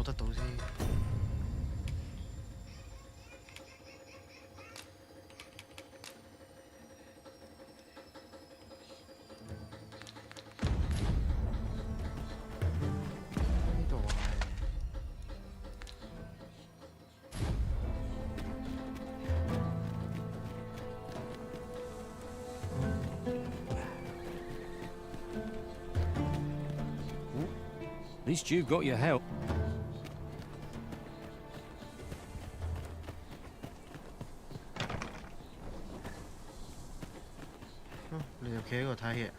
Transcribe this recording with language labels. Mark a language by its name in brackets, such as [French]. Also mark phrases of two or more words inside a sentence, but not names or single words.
[Cantonese] 先。呢度係。 [English] At least you've got your help. [Cantonese] 你就企喺度睇嘢。